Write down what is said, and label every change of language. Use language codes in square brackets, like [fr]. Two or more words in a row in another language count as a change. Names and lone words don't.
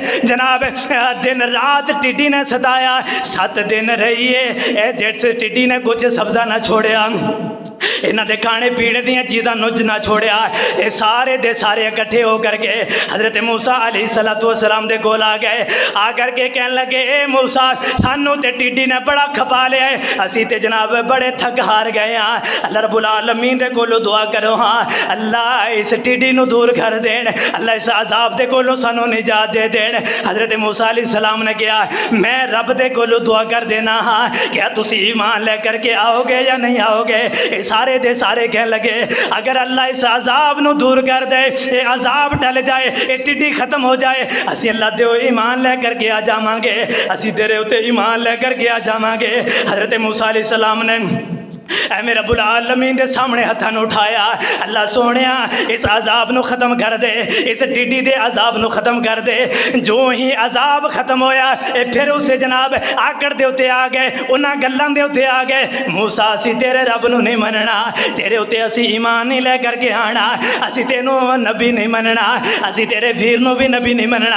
[pa] جناب دن رات ٹڈی نے ستایا، 7 دن رہی ہے جس ٹڈی نے کجھ سبزہ نہ چھوڑیا، انہاں دے کھانے پینے دیاں چیزاں نُج نہ چھوڑیا. یہ سارے دے سارے اکٹھے ہو کر کے حضرت موسیٰ علیہ السلام دے کول آ گئے. آ کر کے کہنے لگے اے موسیٰ سانوں تے ٹڈی نے بڑا کھپا لیا ہے، اسی تے جناب بڑے تھک ہار گئے ہاں. [ar] الله رب العالمين [pa] دے کولوں دعا کرو ہاں، اللہ اس ٹڈی نوں دور کر دین، اللہ اس عذاب دے کولوں سانوں نجات دے دین. حضرت موسیٰ علیہ السلام نے کہا میں رب دے کولوں دعا کر دینا ہاں، کیا تسی ایمان لے کر کے آؤ گے یا نہیں آؤ گے? یہ سارے دے سارے کہہ لگے اگر اللہ اس عذاب نوں دور کر دے، یہ عذاب ٹل جائے، یہ ٹڈی ختم ہو جائے, اسی اللہ دے ایمان لے کر کے آ جاواں گے، اسی تیرے اتے ایمان لے کر کے آ جاواں گے. حضرت موسیٰ علیہ السلام نے اے [ar] رب العالمين [pa] دے سامنے ہتھاں نوں اٹھایا، اللہ سوہنیا اس عذاب نوں ختم کر دے، اس ٹڈی دے عذاب نوں ختم کر دے. جو ہی عذاب ختم ہویا پھر اس جناب آکڑ دے اتے آ گئے، انہاں گلاں دے اتے آ گئے، موسیٰ اسی تیرے رب نوں نہیں منّنا، تیرے اتے اسی ایمان نہیں لے کر کے آنا، اسی تینوں نبی نہیں منّنا، اسی تیرے ویر نوں بھی نبی نہیں منّنا.